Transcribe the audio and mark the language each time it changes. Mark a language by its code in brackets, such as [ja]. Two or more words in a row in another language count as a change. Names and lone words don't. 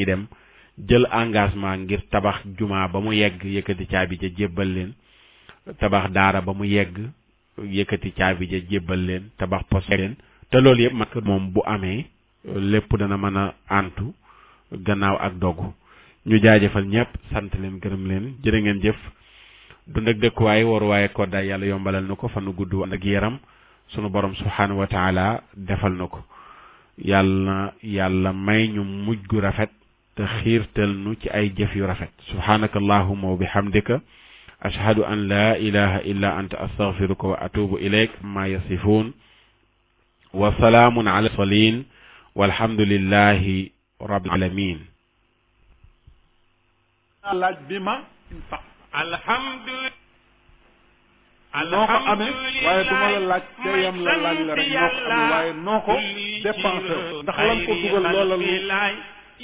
[wo] dem jël engagement ngir tabax jumaa ba mu yegg yëkkati caabi ja jébbal leen tabax daara ba mu yegg yëkkati caabi ja jébbal leen tabax poste leen te loolu yëpp mag moom bu amee lépp dana mën a antu gannaaw ak dogu ñu jaajëfal ñëpp sant leen gërëm leen jërë ngeen jëf dund ak dëkkuwaay waruwaaye koddaay yàlla yombalal na ko fanu gudd ak yaram sunu borom [ar] سبحانه وتعالى [wo] defal na ko yàlla may ñu mujj gu rafet te xiirtal nu ci ay jëf yu rafet [ar] سبحانك اللهم وبحمدك أشهد أن لا إله إلا أنت أستغفرك وأتوب إليك ما يصفون وسلام على المرسلين والحمد لله رب العالمين [wo] laaj bi ma [ar] alhamdulillah [wo] noo ko amee waaye du ma la laaj te yam la laaj la rek noo ko amee waaye noo ko dépensé ndax lan ko dugal loola lu